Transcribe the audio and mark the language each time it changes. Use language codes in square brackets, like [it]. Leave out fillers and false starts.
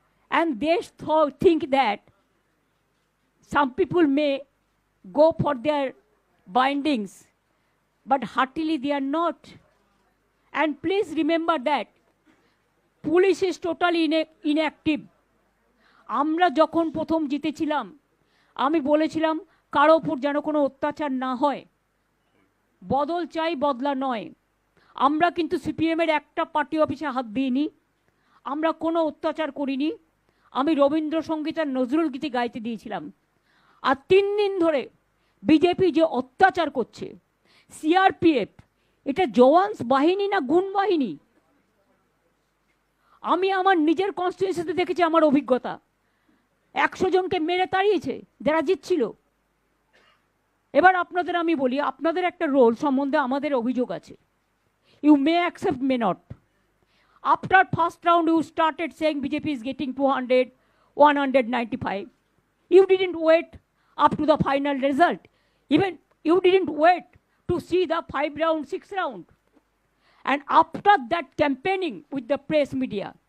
[en] And they think that some people may go for their bindings, but heartily they are not. And please remember that police is totally inactive. [bn] আমরা যখন প্রথম জিতেছিলাম, আমি বলেছিলাম কারো উপর যেন কোনো অত্যাচার না হয়, বদল চাই, বদলা নয়। আমরা কিন্তু সিপিএমের একটা পার্টি অফিসে হাত দিইনি, আমরা কোনো অত্যাচার করিনি। আমি রবীন্দ্রসঙ্গীত আর নজরুল গীতি গাইতে দিয়েছিলাম। আর 3 দিন ধরে বিজেপি যে অত্যাচার করছে, সিআরপিএফ, এটা জওয়ান্স বাহিনী না গুণ বাহিনী? আমি আমার নিজের কনস্টিটিউয়েন্সিতে দেখেছি, আমার অভিজ্ঞতা 100 জনকে মেরে তাড়িয়েছে যারা জিতছিল। এবার আপনাদের আমি বলি, আপনাদের একটা রোল সম্বন্ধে আমাদের অভিযোগ আছে। [en] You may accept, may not. After first round you started saying BJP is getting 200, 195. You didn't wait up to the final result. Even you didn't wait to see the 5 round, 6 round. And after that campaigning with the press media,